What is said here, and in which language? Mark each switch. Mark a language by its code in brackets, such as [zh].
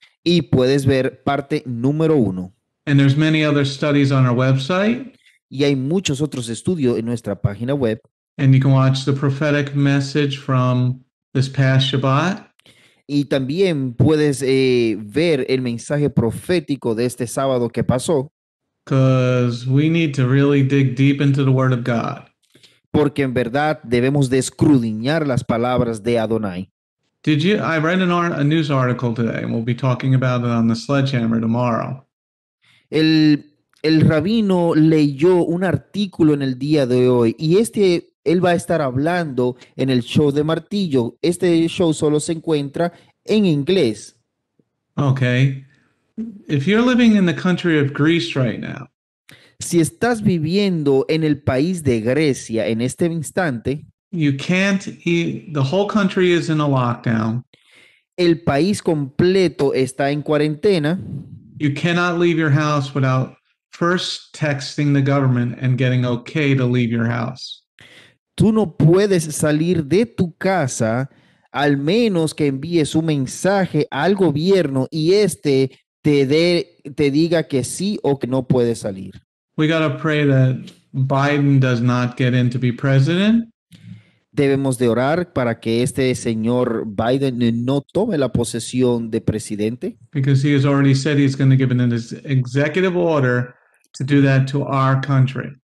[es] Y puedes ver parte número 1. [en] And there's many other studies on our website. [es] Y hay muchos otros estudios en nuestra página web. [en] And you can watch the prophetic message from this past Shabbat. [es] Y también puedes ver el mensaje profético de este sábado que pasó. [en] Because we need to really dig deep into the Word of God. [es] Porque en verdad debemos de escudriñar las palabras de Adonai. [en] I read a news article today, and we'll be talking about it on the Sledgehammer tomorrow. [es] El rabino leyó un artículo en el día de hoy y él va a estar hablando en el show de Martillo. Este show solo se encuentra en inglés. Okay. [en] If you're living in the country of Greece right now, [es] Si estás viviendo en el país de Grecia en este instante, [en] you can't eat, the whole country is in a lockdown. [es] el país completo está en cuarentena. [en] You cannot leave your house without first texting the government and getting okay to leave your house. [es] Tú no puedes salir de tu casa al menos que envíes un mensaje al gobierno y te diga que sí o que no puedes salir. [en] We got to pray that Biden does not get in to be president. [es] Debemos de orar para que este señor Biden no tome la posesión de presidente, [en] Because he has already said he's going to give an executive order to do that to our country.